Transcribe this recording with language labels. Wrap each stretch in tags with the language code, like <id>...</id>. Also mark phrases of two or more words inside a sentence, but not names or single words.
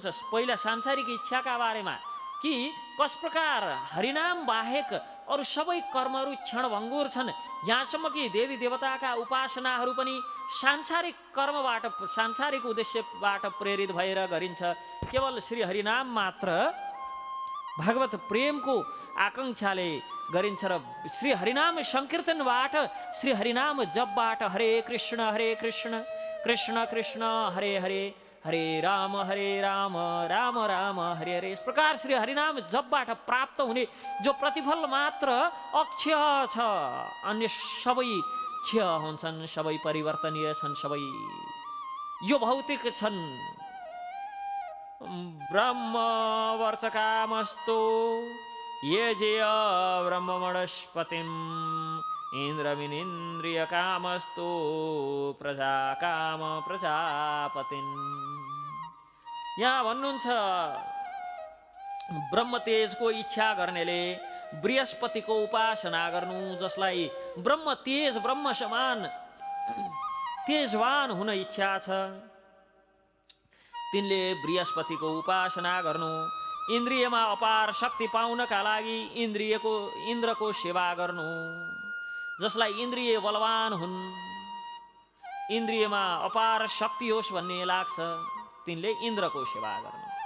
<ne>पहिला सांसारिक इच्छाका बारेमा कि कस प्रकार हरिनाम बाहेक अरू सबै कर्महरू क्षणभङ्गुर छन्, यहाँसम्म कि देवी देवताका उपासनाहरू पनि सांसारिक कर्मबाट सांसारिक उद्देश्यबाट प्रेरित भएर गरिन्छ। केवल श्री हरिनाम मात्र भगवत प्रेमको आकांक्षाले गरिन्छ र श्री हरिनाम संकीर्तनबाट श्री हरिनाम जपबाट</ne> <sa>हरे कृष्ण कृष्ण कृष्ण हरे हरे हरे राम राम राम हरे हरे,</sa> <ne>यस प्रकार श्री हरिनाम जपबाट प्राप्त हुने जो प्रतिफल मात्र अक्षय छ, अन्य सबै क्षय हुन्छन्, सबै परिवर्तनीय छन्, सबै यो भौतिक छन्।</ne> <sa>ब्रह्म वर्चकामस्तु ये जेय ब्रह्ममणस्पतिम् इन्द्रमिनिन्द्रिय कामस्तु प्रजा काम प्रजापतिन्।</sa> <ne>यहाँ भन्नुहुन्छ ब्रह्म तेजको इच्छा गर्नेले बृहस्पतिको उपासना गर्नु, जसलाई ब्रह्म तेज ब्रह्म समान तेजवान हुन इच्छा छ तिनले बृहस्पतिको उपासना गर्नु। इन्द्रियमा अपार शक्ति पाउनका लागि इन्द्रको सेवा गर्नु, जसलाई इन्द्रिय बलवान हुन्, इन्द्रियमा अपार शक्ति होस् भन्ने लाग्छ तिनले इन्द्रको सेवा गर्नु।</ne>